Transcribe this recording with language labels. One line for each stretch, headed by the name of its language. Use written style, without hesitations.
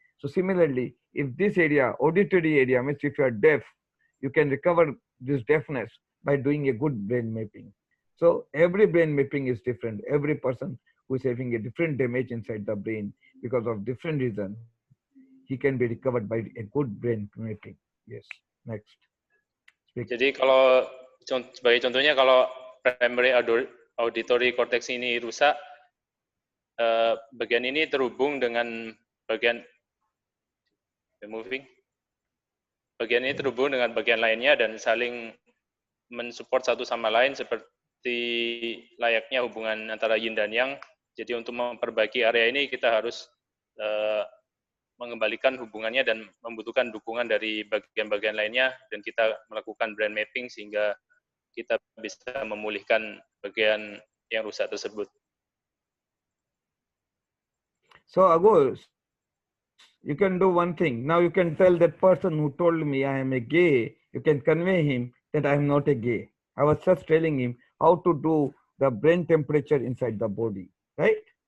English: So similarly, if this area, auditory area, means if you are deaf, you can recover this deafness by doing a good brain mapping. So every brain mapping is different. Every person who is having a different damage inside the brain because of different reason, he can be recovered by a good brain mapping. Yes. Next. Speak.
Indonesian: Jadi kalau sebagai contohnya kalau primary auditory cortex ini rusak, bagian ini terhubung dengan bagian bagian ini terhubung dengan bagian lainnya dan saling mensupport satu sama lain seperti layaknya hubungan antara yin dan yang. Jadi untuk memperbaiki area ini kita harus mengembalikan hubungannya dan membutuhkan dukungan dari bagian-bagian lainnya, dan kita melakukan brain mapping sehingga kita bisa memulihkan bagian yang rusak tersebut.
English: So Agus, you can do one thing. Now you can tell that person who told me I am a gay, you can convey him that I am not a gay. I was just telling him how to do the brain temperature inside the body, right?